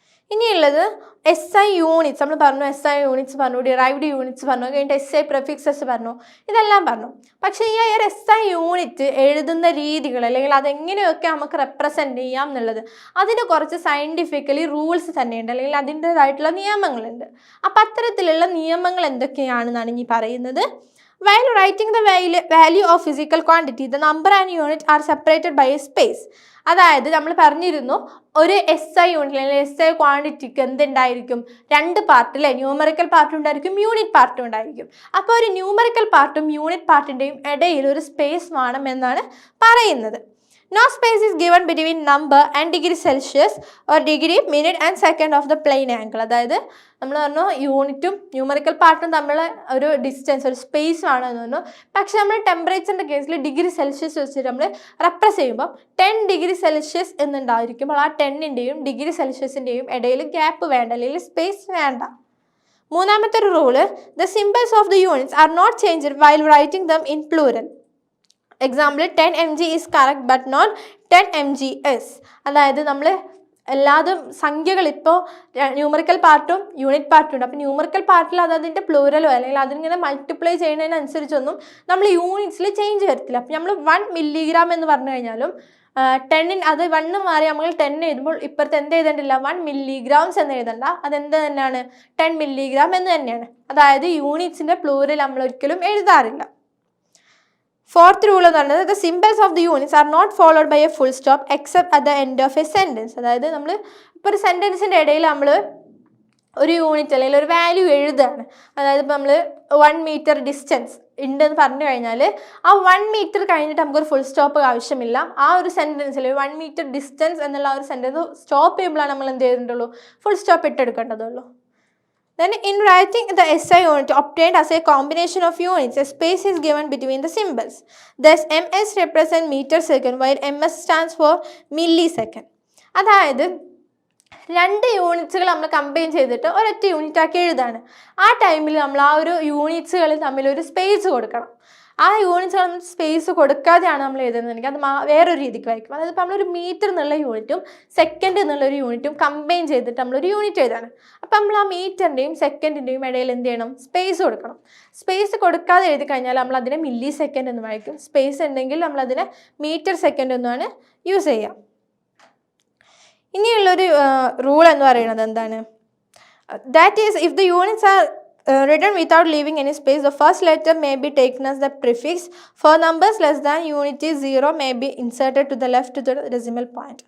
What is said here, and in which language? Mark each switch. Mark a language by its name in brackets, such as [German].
[Malayalam] ഇനിയുള്ളത് SI units. നമ്മൾ പറഞ്ഞു SI യൂണിറ്റ്സ് പറഞ്ഞു, ഡിറൈവ്ഡ് യൂണിറ്റ്സ് പറഞ്ഞു, കഴിഞ്ഞിട്ട് SI പ്രെഫിക്സസ് പറഞ്ഞു, ഇതെല്ലാം പറഞ്ഞു. പക്ഷേ ഈ ഒരു SI യൂണിറ്റ് എഴുതുന്ന രീതികൾ അല്ലെങ്കിൽ അതെങ്ങനെയൊക്കെ നമുക്ക് റെപ്രസെൻറ്റ് ചെയ്യാം എന്നുള്ളത് അതിന് കുറച്ച് സയൻറ്റിഫിക്കലി റൂൾസ് തന്നെയുണ്ട്, അല്ലെങ്കിൽ അതിൻ്റേതായിട്ടുള്ള നിയമങ്ങളുണ്ട്. അപ്പം അത്തരത്തിലുള്ള നിയമങ്ങൾ എന്തൊക്കെയാണെന്നാണ് ഇനി പറയുന്നത്. [English] While writing the value of physical quantity, the number and unit are separated by a space. [Malayalam] അതായത് നമ്മൾ പറഞ്ഞിരുന്നു ഒരു SI യൂണിറ്റ് അല്ലെങ്കിൽ SI ക്വാണ്ടിറ്റിക്ക് എന്തുണ്ടായിരിക്കും, 2 പാർട്ട് അല്ലേ, ന്യൂമറിക്കൽ പാർട്ട് ഉണ്ടായിരിക്കും, യൂണിറ്റ് പാർട്ടും ഉണ്ടായിരിക്കും. അപ്പോൾ ഒരു ന്യൂമറിക്കൽ പാർട്ടും യൂണിറ്റ് പാർട്ടിൻ്റെയും ഇടയിൽ ഒരു സ്പേസ് വേണം എന്നാണ് പറയുന്നത്. [English] No space is given between number and degree Celsius or degree, minute and second of the plane angle. [Malayalam] അതായത് നമ്മൾ പറഞ്ഞു യൂണിറ്റും ന്യൂമറിക്കൽ പാർട്ടും തമ്മിൽ ഒരു ഡിസ്റ്റൻസ്, ഒരു സ്പേസ് ആണെന്ന് പറഞ്ഞു. പക്ഷെ നമ്മൾ ടെമ്പറേച്ചറിൻ്റെ കേസിൽ ഡിഗ്രി സെൽഷ്യസ് വെച്ചിട്ട് നമ്മൾ റെപ്രസ് ചെയ്യുമ്പോൾ 10 ഡിഗ്രി സെൽഷ്യസ് എന്നുണ്ടായിരിക്കുമ്പോൾ ആ 10ൻ്റെയും ഡിഗ്രി സെൽഷ്യസിൻ്റെയും ഇടയിൽ ഗ്യാപ്പ് വേണ്ട, അല്ലെങ്കിൽ സ്പേസ് വേണ്ട. മൂന്നാമത്തെ ഒരു rule, [English] the symbols of the units are not changed while writing them in plural. Example 10 mg is correct but not 10 mgs. [Malayalam] അതായത് നമ്മൾ എല്ലാതും സംഖ്യകൾ ഇപ്പോൾ ന്യൂമറിക്കൽ പാർട്ടും യൂണിറ്റ് പാർട്ടും ഉണ്ട്. അപ്പോൾ ന്യൂമറിക്കൽ പാർട്ടിൽ അത് അതിൻ്റെ പ്ലൂറലോ അല്ലെങ്കിൽ അതിങ്ങനെ മൾട്ടിപ്ലൈ ചെയ്യുന്നതിനനുസരിച്ചൊന്നും നമ്മൾ യൂണിറ്റ്സിൽ ചേഞ്ച് വരത്തില്ല. അപ്പോൾ നമ്മൾ 1 മില്ലിഗ്രാം എന്ന് പറഞ്ഞു കഴിഞ്ഞാലും 10 അത് 1 മാറി നമ്മൾ 10 എഴുതുമ്പോൾ ഇപ്പുറത്ത് എന്ത് എഴുതേണ്ടില്ല, 1 മില്ലിഗ്രാംസ് എന്ന് എഴുതണ്ട, അതെന്ത് തന്നെയാണ് 10 മില്ലിഗ്രാം എന്ന് തന്നെയാണ്. അതായത് യൂണിറ്റ്സിൻ്റെ പ്ലൂറൽ നമ്മൾ ഒരിക്കലും എഴുതാറില്ല. ഫോർത്ത് റൂൾ എന്ന് പറയുന്നത്, [English] The symbols of the units are not followed by a full stop except at the end of a sentence. [Malayalam] അതായത് നമ്മൾ ഇപ്പോൾ ഒരു സെൻറ്റൻസിൻ്റെ ഇടയിൽ നമ്മൾ ഒരു യൂണിറ്റ് അല്ലെങ്കിൽ ഒരു വാല്യൂ എഴുതുകയാണ്. അതായത് ഇപ്പോൾ നമ്മൾ 1 മീറ്റർ ഡിസ്റ്റൻസ് ഉണ്ടെന്ന് പറഞ്ഞു കഴിഞ്ഞാൽ ആ 1 മീറ്റർ കഴിഞ്ഞിട്ട് നമുക്കൊരു ഫുൾ സ്റ്റോപ്പ് ആവശ്യമില്ല. ആ ഒരു സെൻറ്റൻസിൽ 1 മീറ്റർ ഡിസ്റ്റൻസ് എന്നുള്ള ആ ഒരു സെൻറ്റൻസ് സ്റ്റോപ്പ് ചെയ്യുമ്പോഴാണ് നമ്മൾ എന്ത് ചെയ്തിട്ടുള്ളൂ, full stop ഇട്ടെടുക്കേണ്ടതുള്ളൂ. [English] Then in writing the SI unit obtained as a combination of units, a space is given between the symbols. Thus ms represent meter second while ms stands for millisecond. [Malayalam] അതായത് 2 യൂണിറ്റ്സുകൾ നമ്മൾ combine ചെയ്തിട്ട് ഒരൊറ്റ unit ആക്കി എഴുതാണ്. ആ ടൈമിൽ നമ്മൾ ആ ഒരു യൂണിറ്റ്സുകൾ തമ്മിൽ ഒരു സ്പേസ് കൊടുക്കണം. ആ യൂണിറ്റ്സുകൾ നമ്മൾ സ്പേസ് കൊടുക്കാതെയാണ് നമ്മൾ എഴുതുന്നതെങ്കിൽ അത് വേറൊരു രീതിക്ക് വായിക്കും. അതായത് ഇപ്പോൾ നമ്മളൊരു മീറ്റർ എന്നുള്ള യൂണിറ്റും സെക്കൻഡ് എന്നുള്ളൊരു യൂണിറ്റും കമ്പൈൻ ചെയ്തിട്ട് നമ്മളൊരു യൂണിറ്റ് എഴുതാണ്. അപ്പം നമ്മൾ ആ മീറ്ററിൻ്റെയും സെക്കൻഡിൻ്റെയും ഇടയിൽ എന്ത് ചെയ്യണം, സ്പേസ് കൊടുക്കണം. സ്പേസ് കൊടുക്കാതെ എഴുതി കഴിഞ്ഞാൽ നമ്മൾ അതിനെ മില്ലി സെക്കൻഡ് എന്ന് വായിക്കും. സ്പേസ് ഉണ്ടെങ്കിൽ നമ്മളതിനെ മീറ്റർ സെക്കൻഡ് എന്നാണ് യൂസ് ചെയ്യുക. ഇനിയുള്ളൊരു റൂൾ എന്ന് പറയുന്നത് എന്താണ്, [English] That is if the units are written without leaving any space, the first letter may be taken as the prefix. For numbers less than unit 0 may be inserted to the left to the decimal point.